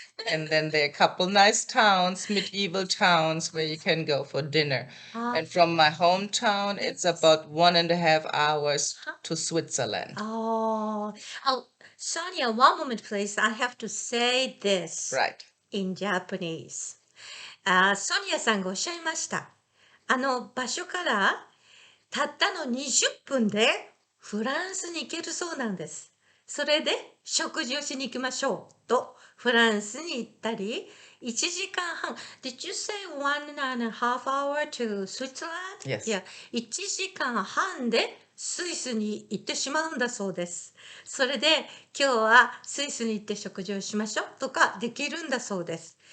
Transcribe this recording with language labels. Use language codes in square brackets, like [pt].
[en] And then there are a couple nice towns, medieval towns, where you can go for dinner. ah, And from my hometown, it's about 1.5 hours to Switzerland. oh, oh, Sonia, one moment, please. I have to say this Right. in Japanese. [ja] ソニアさんがおっしゃいました。場所からたったの20分でフランスに行けるそうなんです。それで食事をしに行きましょうとフランスに行ったり、1時間半。 [en] Did you say 1.5 hour to Switzerland? Yes. [ja] Yeah, 1時間半でスイスに行ってしまうんだそうです。それで今日はスイスに行って食事をしましょうとかできるんだそうです。